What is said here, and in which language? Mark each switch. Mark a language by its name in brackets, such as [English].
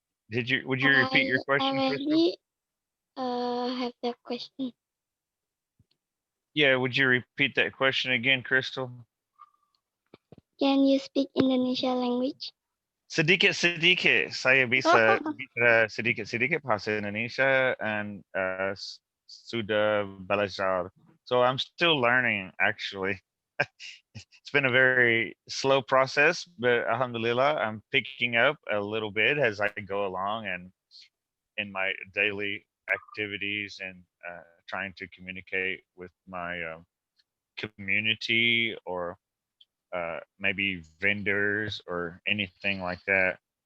[English] Would you repeat your question, Crystal? Have that question. Yeah, would you repeat that question again, Crystal? Can you speak Indonesia language? [Indonesian] Sedikit. Saya bisa bicara sedikit bahasa Indonesia and sudah belajar. [English] So I'm still learning, actually. It's been a very slow process, but alhamdulillah, I'm picking up a little bit as I go along and in my daily activities and trying to communicate with my community or maybe vendors or anything like that.